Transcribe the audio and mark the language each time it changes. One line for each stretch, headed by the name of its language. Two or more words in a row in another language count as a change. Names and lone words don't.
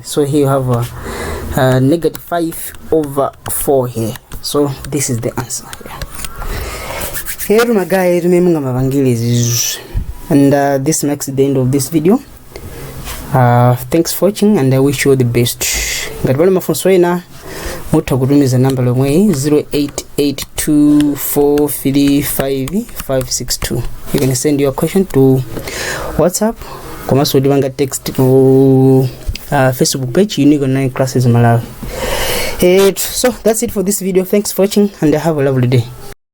English: So here you have negative 5 over 4 here. So this is the answer here. Here my guy, remember my evangelism, and this makes the end of this video. Thanks for watching, and I wish you all the best.
Nyanja: Ngatwala mafonswena mutakutumiza namba lomwe 0882435562.
English: You can send your question to WhatsApp,
Nyanja: komanso divanga
English: text to Facebook page Unique Online Classes Malawi. So that's it for this video. Thanks for watching, and have a lovely day.